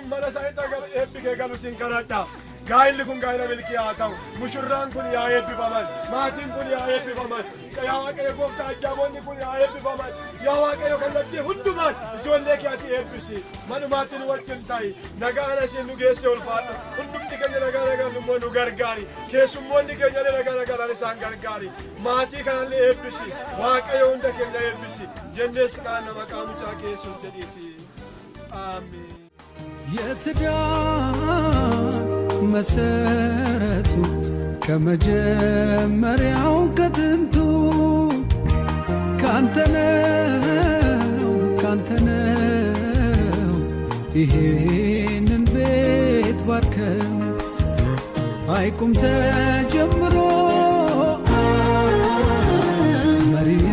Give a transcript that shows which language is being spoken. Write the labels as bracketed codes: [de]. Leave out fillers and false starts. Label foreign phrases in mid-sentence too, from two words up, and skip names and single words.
[om] mana isaaniitti eebbi kee galu siin kadhadha gaa'illi kun gaa'ila milkii haa ta'u mushurraan kun yaa eebbifaman maatiin kun yaa eebbifaman yaa waaqayyo gooftaa ajjaamoonni kun yaa eebbifaman yaa waaqayyo kallattii hundumaan ijoollee kee ati eebbisi manumaatti nu wajjin ta'i nagaan asiin nu geesse ulfaadhu hundumti keenya nagaa immoo nu gargaari keessummoonni keenya nagaa isaan gargaari maatii kanallee eebbisi waaqayyo hunda keenya eebbisi jennees kaana maqaa mucaa kee Yesuus jedhiiti አሜን [am] የትዳር መሰረቱ ከመጀመሪያው ከጥንቱ ካንተነው ይሄንን ቤት ባርከው አይቁም ተጀምሮ መሪ